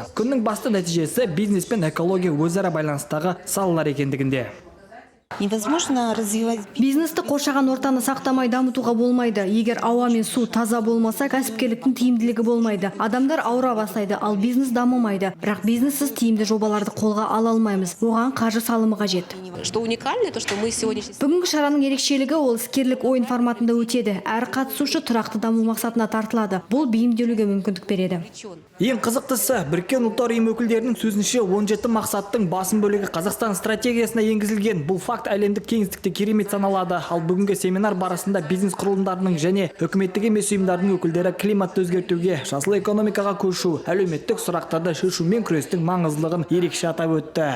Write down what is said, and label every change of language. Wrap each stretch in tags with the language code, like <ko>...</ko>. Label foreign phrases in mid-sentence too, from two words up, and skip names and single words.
<kk>Күннің басты нәтижесі бизнес пен экология өзара байланыстағы салалар екендігінде.</kk> <ru>Невозможно развивать</ru> <kk>Бизнесті қоршаған ортаны сақтамай дамытуға болмайды. Егер ауа мен су таза болмаса, кәсіпкерліктің тиімділігі болмайды. Адамдар ауыра бастайды, ал бизнес дамымайды. Бірақ бизнессіз тиімді жобаларды қолға ала алмаймыз. Оған қаржы салымы қажет.</kk> <ru>Что уникально, то что мы сегодня...</ru> <kk>Бүгінгі шараның ерекшелігі ол іскерлік ойын форматында өтеді. Әр қатысушы тұрақты даму мақсатына тартылады. Бұл бейімделуге мүмкіндік береді. Ең қызықтысы, Біріккен ұлттар ұйымы өкілдерінің сөзінше 17 мақсаттың басым бөлігі Қазақстан стратегиясына енгізілген. Бұл факт әлемдік кеңістікте керемет саналады. Ал бүгінгі семинар барысында бизнес құрылымдарының және үкіметтік емес ұйымдардың өкілдері климатты өзгертуге, жасыл экономикаға көшу, әлеуметтік сұрақтарды шешумен күрестің маңыздылығын ерекше атап өтті.</kk>